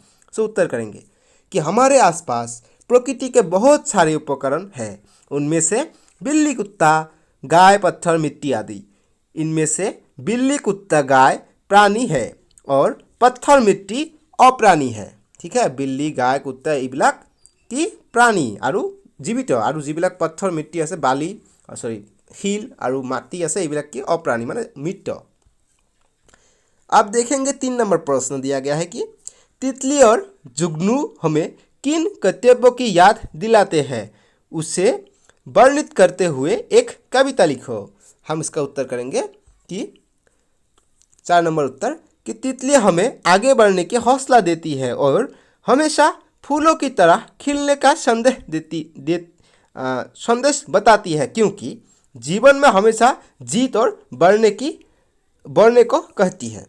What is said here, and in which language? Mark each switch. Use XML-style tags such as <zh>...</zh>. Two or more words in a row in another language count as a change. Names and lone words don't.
<hi>सो उत्तर करेंगे कि हमारे आसपास प्रकृति के बहुत सारे उपकरण हैं, उनमें से बिल्ली, कुत्ता, गाय, पत्थर, मिट्टी आदि। इनमें से बिल्ली, कुत्ता, गाय प्राणी है और पत्थर, मिट्टी अप्राणी है, ठीक है। बिल्ली, गाय, कुत्ता</hi> <as>এইবিলাক কি प्राणी আৰু যিবিলাক</as> <hi>पत्थर, मिट्टी</hi> <as>আছে, बाली শিল আৰু माटी আছে, এইবিলাক কি</as> <hi>अप्राणी माने मृत। अब देखेंगे 3 नंबर प्रश्न दिया गया है कि तितली और जुगनू हमें किन कर्तव्यों की याद दिलाते हैं, उसे वर्णित करते हुए एक कविता लिखो। हम इसका उत्तर करेंगे कि 4 नंबर उत्तर कि तितली हमें आगे बढ़ने की हौसला देती है और हमेशा फूलों की तरह खिलने का संदेश बताती है, क्योंकि जीवन में हमेशा जीत और बढ़ने को कहती है।</hi>